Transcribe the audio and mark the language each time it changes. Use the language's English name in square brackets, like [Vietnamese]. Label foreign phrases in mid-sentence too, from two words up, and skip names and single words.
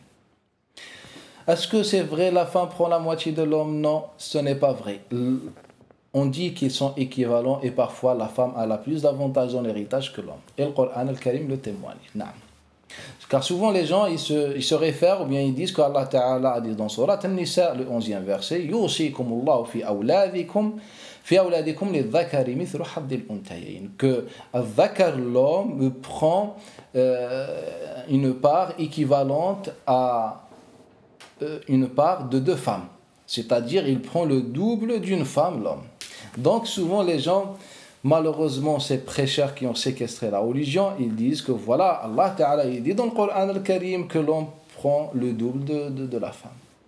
[French] Est-ce que c'est vrai, la femme prend la moitié de l'homme? Non, ce n'est pas vrai. On dit qu'ils sont équivalents et parfois la femme a plus d'avantages dans l'héritage que l'homme. Et le Coran al-Karim le témoigne. Non. Car souvent les gens ils se réfèrent ou bien ils disent qu'Allah Ta'ala a dit dans Surat An-Nisa, le 11e verset, [Arabic] يوصيكم الله في أولادكم للذكر مثل حظ الأنثيين, que al-dhakar, [French] l'homme, prend une part équivalente à une part de deux femmes. C'est-à-dire il prend le double d'une femme, l'homme. Donc souvent les gens, malheureusement, ces prêcheurs qui ont séquestré la religion, ils disent que voilà, Allah Ta'ala, il dit dans le Coran al-Karim que l'homme prend le double de la femme.